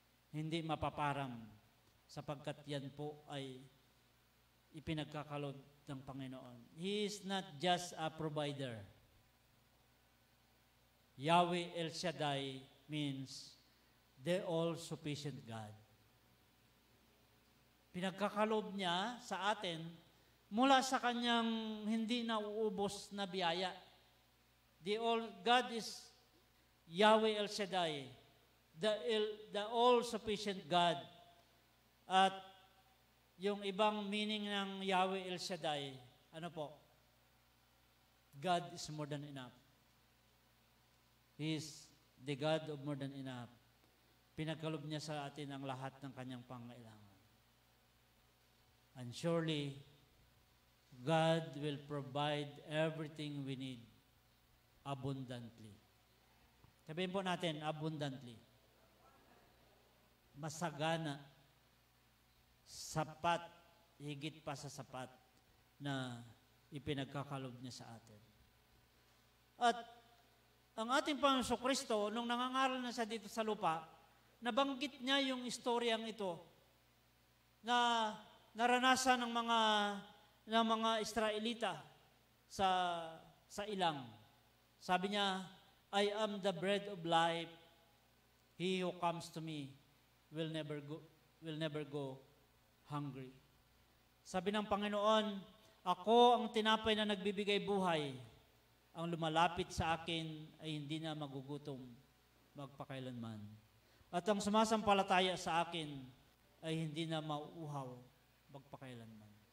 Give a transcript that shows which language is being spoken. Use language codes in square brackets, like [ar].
[tl] Hindi mapaparam sapagkat yan po ay ipinagkakaloob ng Panginoon. [en] He is not just a provider. Yahweh El Shaddai means the all-sufficient God. [tl] Pinagkakaloob niya sa atin mula sa kanyang hindi nauubos na biyaya. [en] God is Yahweh El Shaddai, the all-sufficient God. [tl] At yung ibang meaning ng Yahweh El Shaddai, ano po? [en] God is more than enough. He is the God of more than enough. [tl] Pinagkalob niya sa atin ang lahat ng kanyang pangailangan. [en] And surely, God will provide everything we need abundantly. [tl] Sabihin po natin, abundantly. Masagana, sapat, higit pa sa sapat na ipinagkakalob niya sa atin. At ang ating Panginoon Kristo, nung nangangaral na siya dito sa lupa, nabanggit niya yung istoryang ito na naranasan ng mga Israelita sa ilang. Sabi niya, [en] I am the bread of life. He who comes to me will never go hungry. [tl] Sabi ng Panginoon, ako ang tinapay na nagbibigay buhay. Ang lumalapit sa akin ay hindi na magugutom magpakailanman. At ang sumasampalataya sa akin ay hindi na mauuhaw magpakailanman.